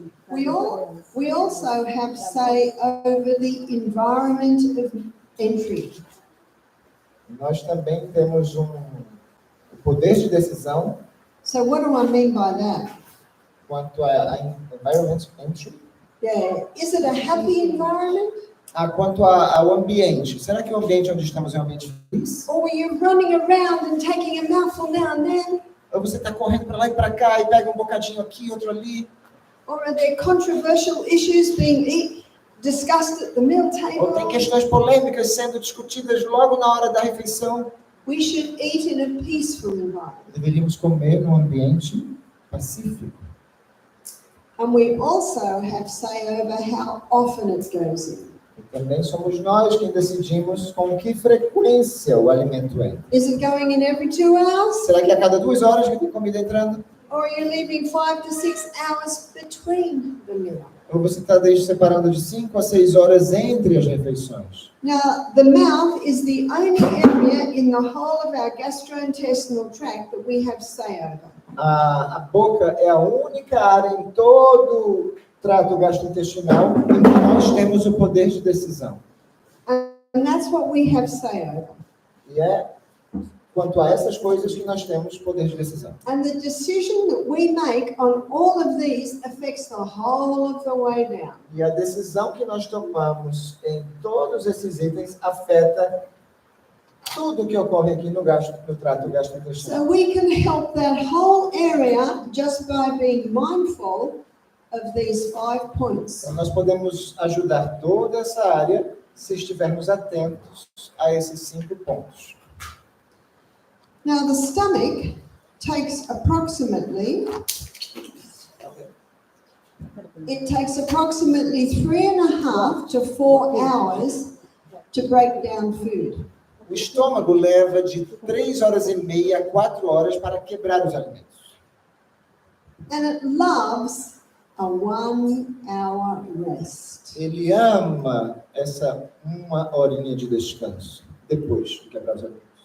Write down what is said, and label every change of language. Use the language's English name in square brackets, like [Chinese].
[English] We also have say over the environment of entry. [Portuguese] Nós também temos o poder de decisão [English] So what do I mean by that? [Portuguese] quanto a [English] environment entry, Yeah, is it a happy environment? [Portuguese] quanto ao ambiente. Será que o ambiente onde estamos é um ambiente feliz? [English] Or are you running around and taking a mouthful now and then? [Portuguese] Ou você está correndo para lá e para cá e pega um bocadinho aqui, outro ali? [English] Or are there controversial issues being discussed at the meal [Portuguese] Ou tem [English] table? [Portuguese] questões polêmicas sendo discutidas logo na hora da refeição? [English] We should eat in a peaceful environment. [Portuguese] Deveríamos comer num ambiente pacífico. [English] And we also have say over how often it goes in. [Portuguese] E também somos nós quem decidimos com que frequência o alimento entra. [English] Is it going in every 2 hours? [Portuguese] Será que a cada 2 horas que tem comida entrando? [English] Or are you leaving 5 to 6 hours between the meal? [Portuguese] Ou você está separando de 5 a 6 horas entre as refeições? [English] Now, the mouth is the only area in the whole of our gastrointestinal tract that we have say over. [Portuguese] A boca é a única área em todo o trato gastrointestinal em que nós temos o poder de decisão. [English] And that's what we have say over. [Portuguese] E é quanto a essas coisas que nós temos poder de decisão. [English] And the decision that we make on all of these affects the whole of the way down. [Portuguese] E a decisão que nós tomamos em todos esses itens afeta tudo que ocorre aqui no trato gastrointestinal. [English] So we can help that whole area just by being mindful of these 5 points. [Portuguese] Então, nós podemos ajudar toda essa área se estivermos atentos a esses 5 pontos. [English] Now, the stomach takes approximately 3.5 to 4 hours to break down food. [Portuguese] O estômago leva de 3 horas e meia a 4 horas para quebrar os alimentos. [English] And it loves a 1-hour rest. [Portuguese] Ele ama essa 1 horinha de descanso depois de quebrar os alimentos.